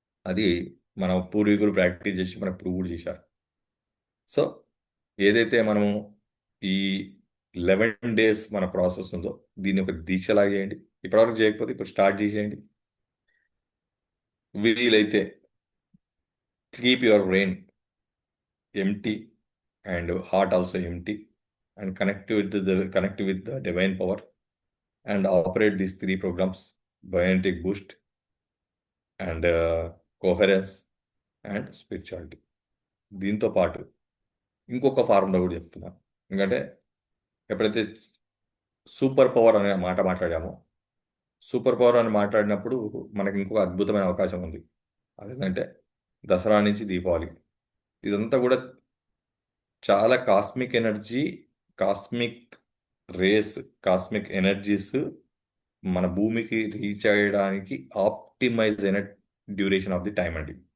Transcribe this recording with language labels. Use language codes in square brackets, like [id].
[te] అది మన పూర్వీకులు ప్రాక్టీస్ చేసి మనకు ప్రూవ్ చేశారు. సో ఏదైతే మనము ఈ 11 days మన ప్రాసెస్ ఉందో దీన్ని ఒక దీక్షలాగా చేయండి. ఇప్పటివరకు చేయకపోతే ఇప్పుడు స్టార్ట్ చేసేయండి. [en] వీలైతే keep your brain empty and heart also empty and connect with the divine power and operate these 3 programs: Bionetic Boost and Coherence and Spirituality. [te] దీంతో పాటు ఇంకొక ఫార్ములా కూడా చెప్తున్నాను. ఎందుకంటే ఎప్పుడైతే సూపర్ పవర్ అనే మాట మాట్లాడామో, సూపర్ పవర్ అని మాట్లాడినప్పుడు మనకి ఇంకొక అద్భుతమైన అవకాశం ఉంది. అదేంటంటే దసరా నుంచి దీపావళి, ఇదంతా కూడా చాలా cosmic energy, cosmic race, cosmic energies మన భూమికి రీచ్ అయ్యడానికి ఆప్టిమైజ్ అయిన డ్యూరేషన్ ఆఫ్ ది టైం అండి.